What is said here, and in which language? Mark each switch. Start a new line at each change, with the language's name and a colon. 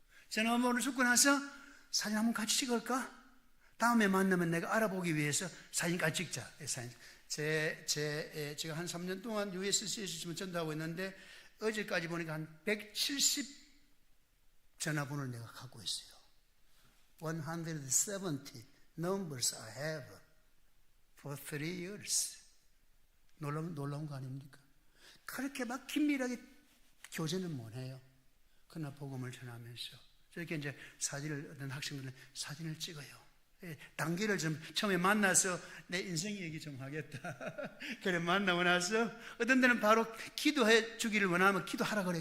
Korean: 전화번호를 주고 나서 사진 한번 같이 찍을까? 다음에 만나면 내가 알아보기 위해서 사진 같이 찍자. 사진. 제가 한 3년 동안 USC에서 지금 전도하고 있는데 어제까지 보니까 한 170 전화번호를 내가 갖고 있어요.
English: 170 numbers I have for 3 years.
Korean: 놀라운 거 아닙니까? 그렇게 막 긴밀하게 교제는 못해요. 그러나 복음을 전하면서 저렇게 이제 어떤 학생들은 사진을 찍어요. 단계를 좀 처음에 만나서 내 인생 얘기 좀 하겠다. 그래 만나고 나서 어떤 데는 바로 기도해 주기를 원하면 기도하라 그래.